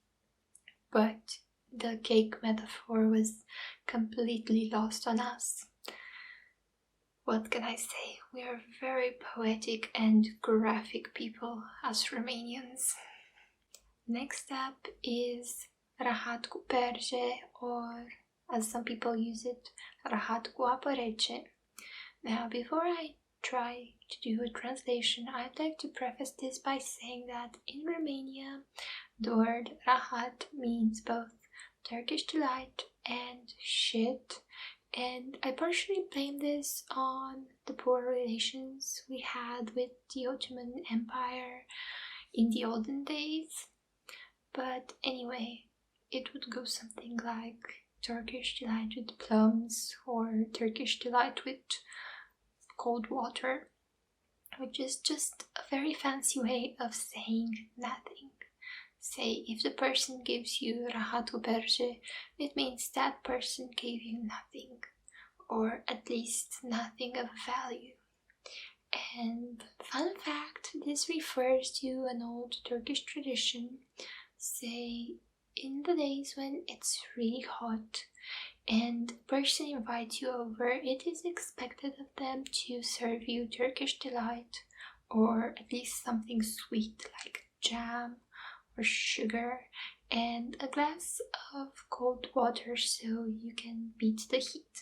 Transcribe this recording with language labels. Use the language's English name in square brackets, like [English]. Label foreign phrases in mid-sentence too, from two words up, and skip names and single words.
[English] But the cake metaphor was completely lost on us. What can I say? We are very poetic and graphic people as Romanians. Next up is [Romanian] rahat cu perje, [English] or as some people use it, [Romanian] rahat cu apă rece. [English] Now, before I try to do a translation, I'd like to preface this by saying that in Romania, the word rahat means both Turkish delight and shit, and I partially blame this on the poor relations we had with the Ottoman Empire in the olden days. But anyway, it would go something like Turkish delight with plums, or Turkish delight with cold water, which is just a very fancy way of saying nothing. Say, if the person gives you [Romanian] rahat cu perje, [English] it means that person gave you nothing, or at least nothing of value. And fun fact, this refers to an old Turkish tradition. Say, in the days when it's really hot and a person invites you over, it is expected of them to serve you Turkish delight, or at least something sweet like jam or sugar, and a glass of cold water so you can beat the heat.